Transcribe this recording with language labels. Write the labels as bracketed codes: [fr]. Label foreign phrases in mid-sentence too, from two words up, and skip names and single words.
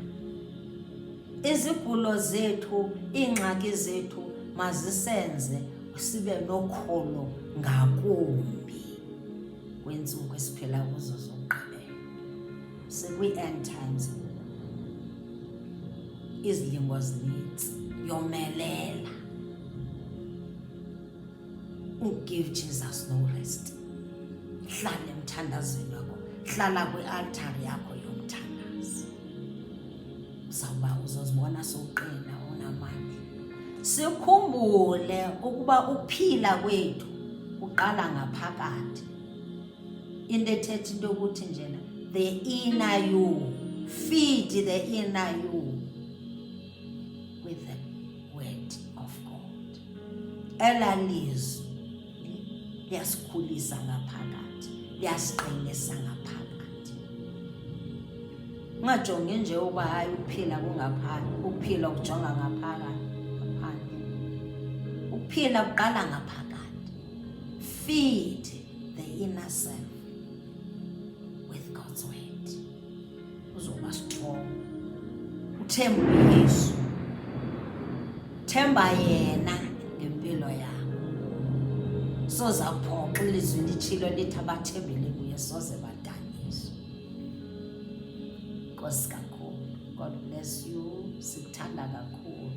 [xh] Izigulo zethu, iingxaki zethu mazisenze sibe nokholo ngakumbi kweentsuku esiphila kuzo zokugqibela. Sekwi- [en] end times, [xh] izilingo zinintsi, yomelela. [en] Give Jesus no rest. [xh] Hlala emthandazweni wakho, hlala kwi-altari yakho yomthandazo. Uzozibona sowuqina, unamandla. Sikhumbule ukuba ukuphila kwethu kuqala ngaphakathi. Into ethetha into yokuthi njena, [en] the inner you, feed the inner you with the word of God. [xh] Elalizwi liyasikhulisa ngaphakathi, liyasiqinisa ngaphakathi. Ungajongi nje uba hayi ukuphila kungaphandle, ukuphila ukujonga ngaphakathi, ngaphandle. Ukuphila kuqala ngaphakathi. [en] Feed the inner self with God's word. [xh] Uzoba strong. Uthemba uYesu, themba yena ngempilo yakho. Soza kuphoxa ilizwi litshilo lithi abathembele kuye soze badaniswe. Nkosi kakhulu. [en] God bless you. [xh] Sikuthanda kakhulu.